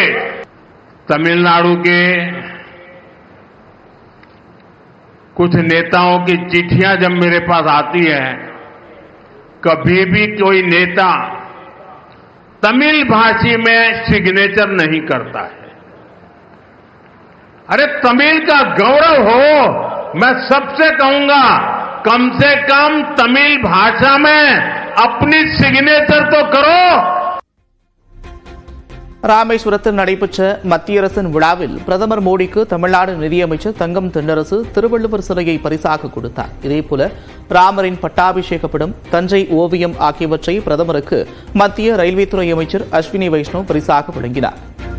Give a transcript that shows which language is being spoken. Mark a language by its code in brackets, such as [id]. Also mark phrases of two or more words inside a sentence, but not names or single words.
[hi] तमिलनाडु के कुछ नेताओं की चिट्ठियां जब मेरे पास आती है, कभी भी कोई नेता तमिल भाषी में सिग्नेचर नहीं करता है. अरे तमिल का गौरव हो. मैं सबसे कहूंगा कम से कम तमिल भाषा में अपनी सिग्नेचर तो करो. [ta] ராமேஸ்வரத்தில் நடைபெற்ற மத்திய அரசின் விழாவில் பிரதமர் மோடிக்கு தமிழ்நாடு நிதியமைச்சர் தங்கம் தென்னரசு திருவள்ளுவர் சிலையை பரிசாக கொடுத்தார். இதேபோல ராமரின் பட்டாபிஷேக படம், தஞ்சை ஓவியம் ஆகியவற்றை பிரதமருக்கு மத்திய ரயில்வே துறை அமைச்சர் அஸ்வினி வைஷ்ணவ் பரிசாக வழங்கினார்.